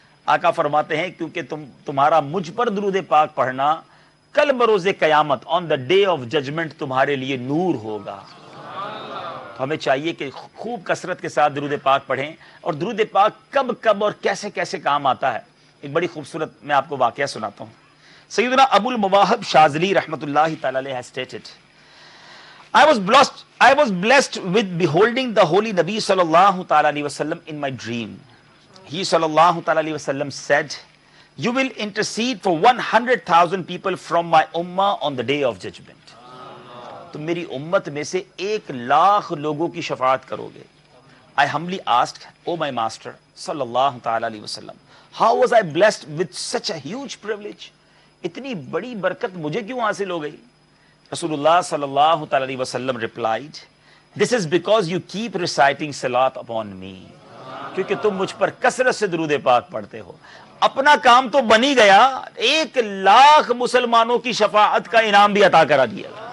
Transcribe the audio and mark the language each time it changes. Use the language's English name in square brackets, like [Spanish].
[Urdu] آقا فرماتے ہیں کیونکہ تمہارا مجھ پر درود پاک پڑھنا کل بروز قیامت, [English] on the day of judgment, [Urdu] تمہارے لیے نور ہوگا. تو ہمیں چاہیے کہ خوب کثرت کے ساتھ درود پاک پڑھیں. اور درود پاک کب کب اور کیسے کیسے کام آتا ہے, ایک بڑی خوبصورت میں آپ کو واقعہ سناتا ہوں. [English] سیدنا ابو المواہب شاذلی رحمۃ اللہ تعالی علیہ has stated, I was blessed with beholding the holy Nabi sallallahu ta'ala alayhi wasallam in my dream. He sallallahu ta'ala alayhi wasallam said, you will intercede for 100,000 people from my ummah on the day of judgment. [Urdu] تم میری امت میں سے 1,00,000 لوگوں کی شفاعت کرو گے. [English] I humbly asked, oh my master sallallahu ta'ala alayhi wasallam, how was I blessed with such a huge privilege? [Urdu] اتنی بڑی برکت مجھے کیوں حاصل ہو گئی؟ رسول اللہ صلی اللہ تعالی علیہ وسلم [English] replied, this is because you keep reciting salat upon me. [Urdu] کیونکہ تم مجھ پر کثرت سے درود پاک پڑھتے ہو. اپنا کام تو بنی گیا, 1,00,000 مسلمانوں کی شفاعت کا انعام بھی عطا کرا دیا.